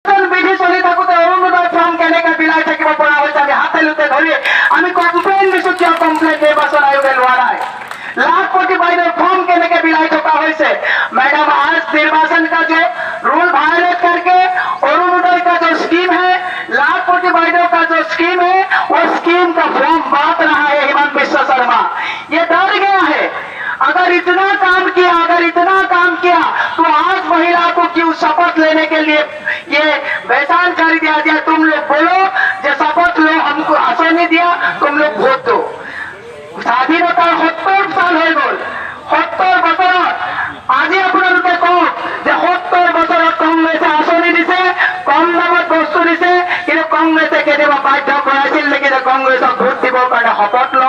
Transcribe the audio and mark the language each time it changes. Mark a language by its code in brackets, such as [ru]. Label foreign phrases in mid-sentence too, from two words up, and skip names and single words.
[as] বিধি চলি থাকোতে অৰুণোদয় ফৰ্ম কেনেকে বিলাই থাকিব পৰা হৈছে আমি হাতেলোতে ধৰি আমি কমপ্লেইন দিছো, কিয় কমপ্লেইন নিৰ্বাচন আয়োগে লোৱা নাই? लाखपति বাইদেউ फॉर्म কেনেকে বিলাই থকা হৈছে? [hi] मैडम आज निर्वाचन का जो [en] rule violate [hi] करके अरुणोदय का जो स्कीम है, लाखपति বাইদেউ का जो स्कीम है, वो स्कीम का फॉर्म बांट रहा है हेमंत बिश्व शर्मा। ये डर गया है, अगर इतना काम किया तो आज महिला को क्यों शपथ लेने के लिए ये बेसान कर दिया जाए? तुम लोग बोलो जो शपथ लो, हमको आसानी दिया, तुम लोग वोट दो। [as] স্বাধীনতাৰ 70 সাল হৈ গ'ল, 70 বছৰত আজি আপোনালোকে কওক যে 70 বছৰত কংগ্ৰেছে আঁচনি দিছে, কম দামত বস্তু দিছে, কিন্তু কংগ্ৰেছে কেতিয়াবা বাধ্য কৰাইছিল নেকি যে কংগ্ৰেছক ভোট দিবৰ কাৰণে শপত লওক?